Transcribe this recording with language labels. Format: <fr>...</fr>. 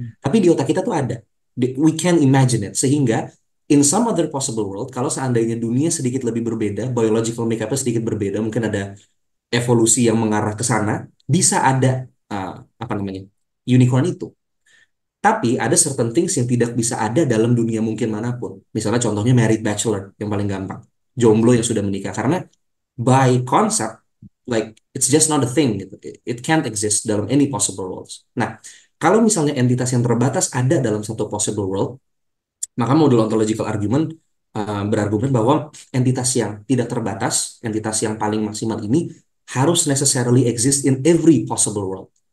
<id>Tapi di otak kita tuh ada.</id> <en>We can imagine it.</en> <id>Sehingga</id> <en>in some other possible world,</en> <id>kalau seandainya dunia sedikit lebih berbeda, biological makeupnya sedikit berbeda, mungkin ada evolusi yang mengarah ke sana, bisa ada uh, apa namanya unicorn itu. Tapi ada certain things yang tidak bisa ada dalam dunia mungkin manapun. Misalnya contohnya married bachelor yang paling gampang. Jomblo yang sudah menikah. Karena</id> <en>by concept, like it's just not a thing</en> <id>gitu.</id> <en>It can't exist dalam any possible worlds.</en> <id>Nah, kalau misalnya entitas yang terbatas ada dalam satu possible world, maka modul ontological argument berargumen bahwa entitas yang tidak terbatas, entitas yang paling maksimal ini harus</id> <en>necessarily exist in every possible world.</en>